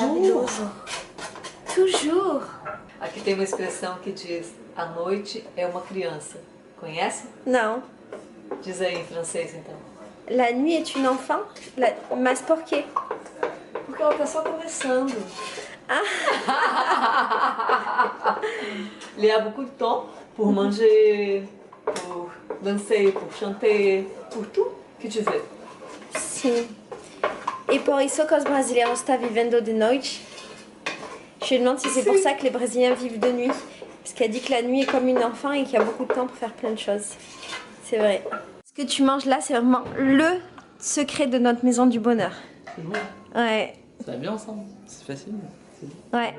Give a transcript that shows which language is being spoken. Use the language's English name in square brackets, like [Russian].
[Portuguese] maravilhoso. Toujours. Aqui tem uma expressão que diz: a noite é uma criança. Conhece? Não. Diz aí em francês então. [French] La nuit est une enfant? [Portuguese] Mas por quê? Porque ela tá só começando. [French] Il y a beaucoup de temps pour manger, pour danser, pour chanter, pour tout que tu veux. [Portuguese] Sim. E por isso que os brasileiros estão vivendo de noite. [French] Je me demande si c'est pour ça que les Brésiliens vivent de nuit. Parce qu'elle dit que la nuit est comme une enfant et qu'il y a beaucoup de temps pour faire plein de choses. C'est vrai. Ce que tu manges là, c'est vraiment le secret de notre maison du bonheur. C'est bon. Ouais. Ça va bien ensemble. C'est facile. Ouais.